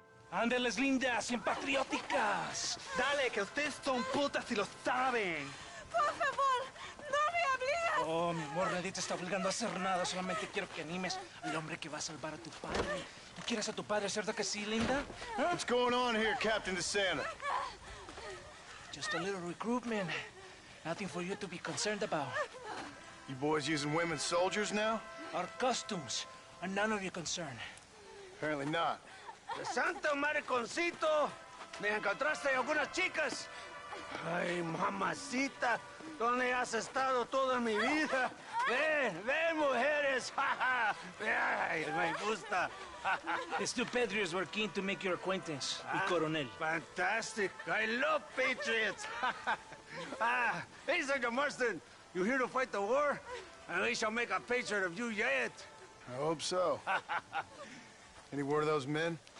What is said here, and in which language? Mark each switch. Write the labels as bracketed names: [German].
[Spanish] Ándeles lindas y patrióticas. Dale, que ustedes son putas y lo saben. Por favor, no me obligas Oh, mi amor, nadie te está obligando a hacer nada. Solamente quiero que animes al hombre que va a salvar a tu padre. ¿Tú quieres a tu padre, cierto que sí, linda? Huh? [English] What's going on here, Captain Santa? Just a little recruitment. Nothing for you to be concerned about. You boys using women soldiers now? Our costumes are none of your concern. Apparently not. [Spanish] Santa, mariconcito. ¿Me encontraste algunas chicas? Ay, mamacita. ¿Dónde has estado toda mi vida? Ven, mujeres. Ay, me gusta. [English] These two patriots were keen to make your acquaintance, el coronel. Fantastic. I love patriots. Hey, Sergeant Marston, you here to fight the war? And we shall make a patriot of you yet. I hope so. Any word of those men?